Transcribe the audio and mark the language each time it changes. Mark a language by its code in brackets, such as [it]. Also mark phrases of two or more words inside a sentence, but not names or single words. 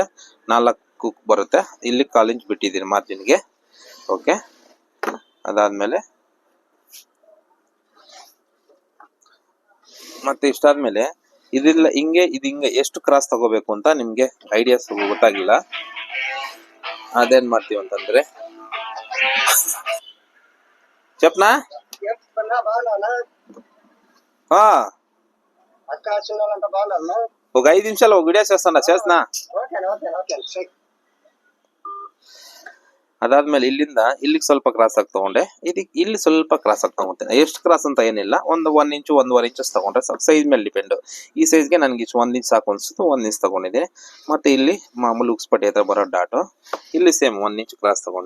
[kn] 4 ಬರುತ್ತೆ. ಇಲ್ಲಿ 1/4 ಇಂಚ್ ಬಿಟ್ಟಿದ್ದೀನಿ ಮಾರ್ಜಿನ್ಗೆ. ಓಕೆ. ಅದಾದ್ಮೇಲೆ ಮತ್ತೆ ಇಷ್ಟಾದ್ಮೇಲೆ ಇದಿಲ್ಲ ಹಿಂಗೆ ಎಷ್ಟು ಕ್ರಾಸ್ ತಗೋಬೇಕು ಅಂತ ನಿಮ್ಗೆ ಐಡಿಯಾಸ್ ಗೊತ್ತಾಗಿಲ್ಲ. ಅದೇನ್ ಮಾಡ್ತೀವಿ ಅಂತಂದ್ರೆ [te] చెప్పనా ఒక 5 నిమిషాలు ఒక వీడియో చేస్తున్నా. [kn] ಅದಾದ್ಮೇಲೆ ಇಲ್ಲಿಂದ ಇಲ್ಲಿಗೆ ಸ್ವಲ್ಪ ಕ್ರಾಸ್ ಆಗಿ ತಗೊಂಡೆ, ಇದಕ್ಕೆ ಇಲ್ಲಿ ಸ್ವಲ್ಪ ಕ್ರಾಸ್ ಆಗಿ ತಗೊಂತೇನೆ. ಎಷ್ಟು ಕ್ರಾಸ್ ಅಂತ ಏನಿಲ್ಲ, ಒಂದು 1 ಇಂಚು 1.5 ಇಂಚಸ್ ತಗೊಂಡ್ರೆ ಸಾಕು. ಸೈಜ್ ಮೇಲೆ ಡಿಪೆಂಡ್. ಈ ಸೈಜ್ಗೆ ನನಗೆ 1 ಇಂಚ್ ಸಾಕು ಅನ್ಸುತ್ತೆ, 1 ಇಂಚ್ ತಗೊಂಡಿದ್ದೆ. ಮತ್ತೆ ಇಲ್ಲಿ ಮಾಮೂಲಿ ಉಕ್ಸ್ಪಟ್ಟಿ ಹತ್ರ ಬರೋ ಡಾಟು, ಇಲ್ಲಿ ಸೇಮ್ 1 ಇಂಚ್ ಕ್ರಾಸ್ ತಗೊಂಡೆ.